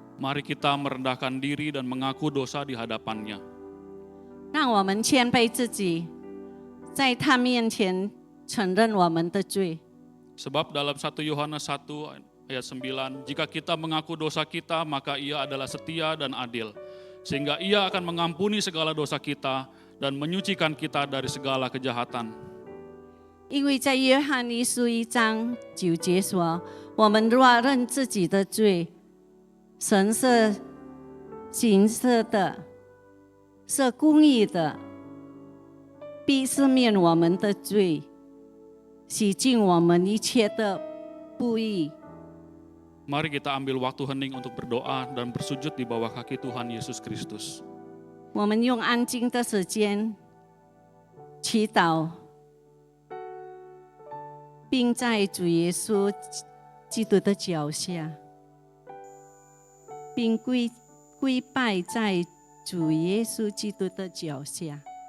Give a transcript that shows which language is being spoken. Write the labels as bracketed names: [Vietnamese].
[Indonesian] Mari kita merendahkan diri dan mengaku dosa di hadapannya. [Chinese] 让我们谦卑自己，在他面前承认我们的罪。 [Indonesian] Sebab dalam 1 Yohanes 1 ayat 9, jika kita mengaku dosa kita, maka Ia adalah setia dan adil, sehingga Ia akan mengampuni segala dosa kita dan menyucikan kita dari segala kejahatan. [Chinese] 因为在约翰一书1章9节说：“我们若认自己的罪，神是行事的，是公义的，必赦免我们的罪，洗净我们一切的不义。” [Indonesian] Mari kita ambil waktu hening untuk berdoa dan bersujud di bawah kaki Tuhan Yesus Kristus. [Chinese] 我们用安静的时间祈祷，并在主耶稣基督的脚下，并跪拜在主耶稣基督的脚下。